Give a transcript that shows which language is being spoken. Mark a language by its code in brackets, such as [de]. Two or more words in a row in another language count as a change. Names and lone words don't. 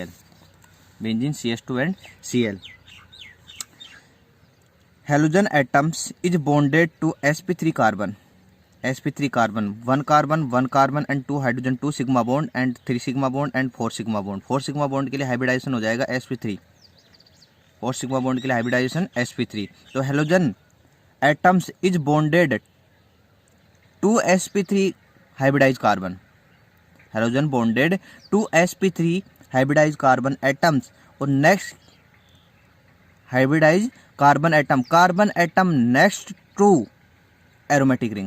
[en] Benzene, CH2 and Cl. Halogen atoms is bonded to sp3 carbon. One carbon and 2 hydrogen, 2 sigma bond and 3 sigma bond and 4 sigma bond. [hi] 4 [en] sigma bond [hi] के लिए हाइब्रिडाइजेशन हो जाएगा sp3. 4 [en] sigma bond [hi] के लिए हाइब्रिडाइजेशन sp3. [en] तो halogen atoms is bonded to sp3 hybridized carbon. Halogen bonded to sp3 hybridized carbon atoms और next hybridized carbon atom next to aromatic ring.